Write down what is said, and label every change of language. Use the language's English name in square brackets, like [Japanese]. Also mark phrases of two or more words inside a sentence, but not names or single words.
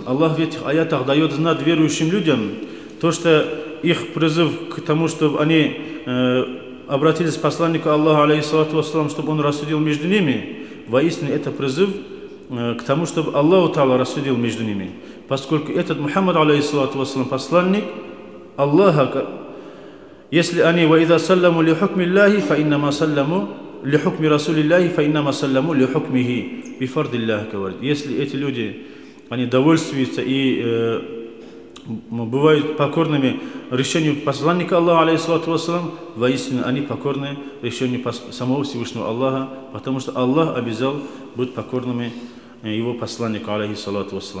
[Russian] Аллах в этих аятах дает знать верующим людям то, что их призыв к тому, чтобы они обратились к посланнику Аллаха, [Arabic] عليه الصلاة والسلام, [Russian] чтобы он рассудил между ними, воистину это призыв к тому, чтобы Аллах Та'ала рассудил между ними. Поскольку этот Мухаммад, алейхиссалату вассалам, посланник Аллаха, если они [Arabic] وَإِذَا سَلَّمُوا لِحُكْمِ اللَّهِ فَإِنَّمَا سَلَّمُوا لِحُكْمِ رَسُولِ اللَّهِ فَإِنَّمَا سَلَّمُوا لِحُكْمِهِ بِفَرْضِ اللَّهِ, [Russian] говорит. Если эти люди, они довольствуются и бывают покорными решению посланника Аллаха, [Arabic] عليه الصلاة والسلام, [Russian] воистину они покорны решению самого Всевышнего Аллаха, потому что Аллах обязал быть покорными его посланнику, [Arabic] عليه الصلاة والسلام.